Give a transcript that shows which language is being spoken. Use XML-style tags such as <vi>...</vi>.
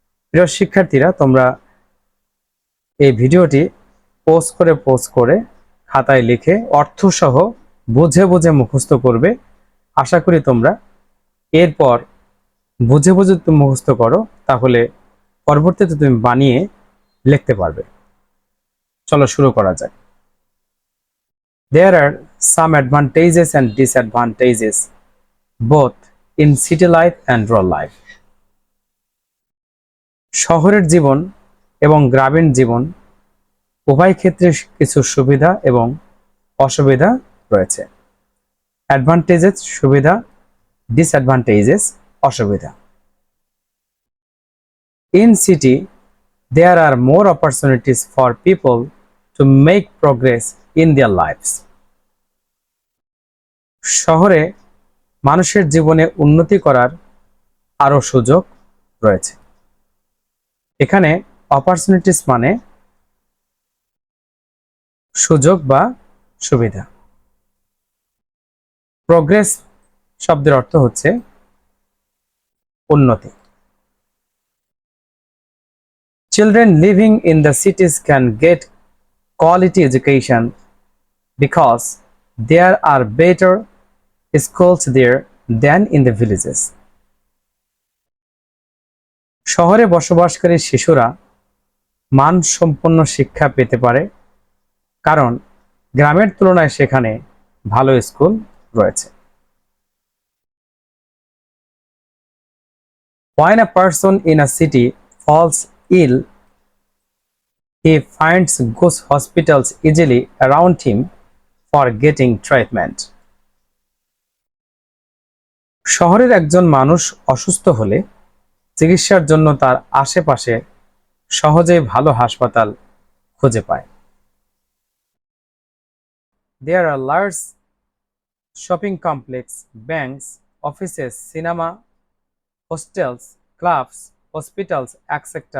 <bn>প্রিয় শিক্ষার্থীরা, তোমরা এই ভিডিওটি পোস্ট করে খাতায় লিখে অর্থসহ বুঝে বুঝে মুখস্থ করবে। আশা করি তোমরা এরপর বুঝে বুঝে তুমি মুখস্থ করো, তাহলে পরবর্তীতে তুমি বানিয়ে লিখতে পারবে। চলো শুরু করা যাক।</bn> <en>There are some advantages and disadvantages both in city life and rural life.</en> <bn>শহরের জীবন এবং গ্রামীণ জীবন উভয় ক্ষেত্রে কিছু সুবিধা এবং অসুবিধা রয়েছে। অ্যাডভান্টেজেস সুবিধা, ডিসঅ্যাডভান্টেজেস অসুবিধা।</bn> <en>In city, there are more opportunities for people to make progress in their lives.</en> <bn>শহরে মানুষের জীবনে উন্নতি করার আরো সুযোগ রয়েছে। এখানে অপরচুনিটিস মানে সুযোগ বা সুবিধা। প্রোগ্রেস শব্দের অর্থ হচ্ছে উন্নতি।</bn> <en>Children living in the cities can get quality education because there are better schools there than in the villages.</en> <bn>শহরে বসবাসকারী শিশুরা মানসম্পন্ন শিক্ষা পেতে পারে, কারণ গ্রামের তুলনায় সেখানে ভালো স্কুল রয়েছে।</bn> <en>When a person in a city falls ill, he finds good hospitals easily around him for getting treatment.</en> <bn>শহরের একজন মানুষ অসুস্থ হলে চিকিৎসার জন্য তার আশেপাশে সহজেই ভালো হাসপাতাল খুঁজে পায়।</bn> <en>There are large shopping complex, banks, offices, cinema, hostels, clubs, hospitals, etc.</en>